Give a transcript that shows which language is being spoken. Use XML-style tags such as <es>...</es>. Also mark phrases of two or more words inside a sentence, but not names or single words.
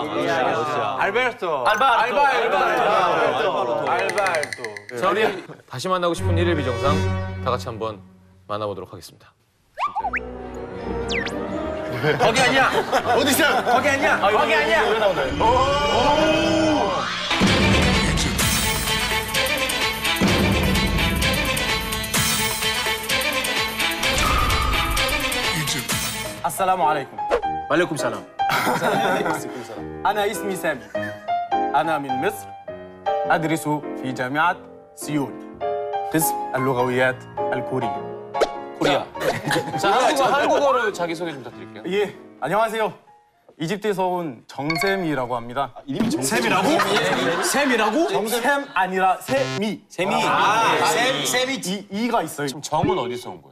<ko>알베르토. 자, 우리 다시 만나고 싶은 일일 비정상 다 같이 한번 만나보도록 하겠습니다. 거기 아니야. 어디 있어요? 거기 아니야. 거기 아니야. 왜 나오나요?</ko> <ar>السلام عليكم. وعليكم السلام. أنا اسمي سامي. أنا من مصر. أدرس في جامعة سيول. قسم اللغويات الكورية.</ar> <ko>코리아. 자, 한국어로 자기소개 좀 부탁드릴게요. 예, 안녕하세요. 이집트에서 온 정샘이라고 합니다. 샘이라고? 샘 아니라 세미. 샘이 이가 있어요. 정은 어디서 온 거예요?</ko>